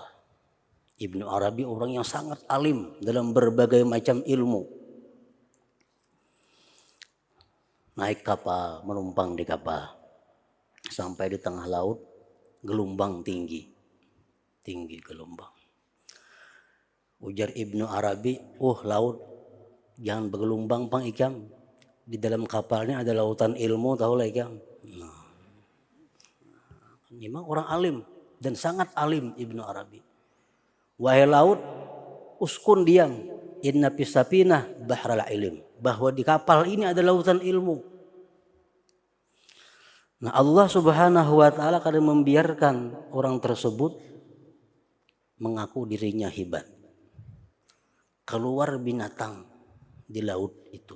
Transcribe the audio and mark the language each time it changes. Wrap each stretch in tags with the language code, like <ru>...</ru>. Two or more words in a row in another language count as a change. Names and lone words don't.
<id>Ibnu Arabi orang yang sangat alim dalam berbagai macam ilmu. Naik kapal, menumpang di kapal. Sampai di tengah laut, gelombang tinggi. Tinggi gelombang. Ujar Ibnu Arabi, laut.</id> <bjn>Jangan bergelombang pang ikam. Di dalam kapalnya ada lautan ilmu, tahu lah ikam.</bjn> <id>Nah, memang orang alim. dan sangat alim Ibnu Arabi. Wahai laut, uskun diam,</id> <ar>إن في السفينة بحر العلم,</ar> <id>bahwa di kapal ini ada lautan ilmu. Nah, Allah Subhanahu wa taala kadang membiarkan orang tersebut mengaku dirinya hebat. Keluar binatang di laut itu.</id>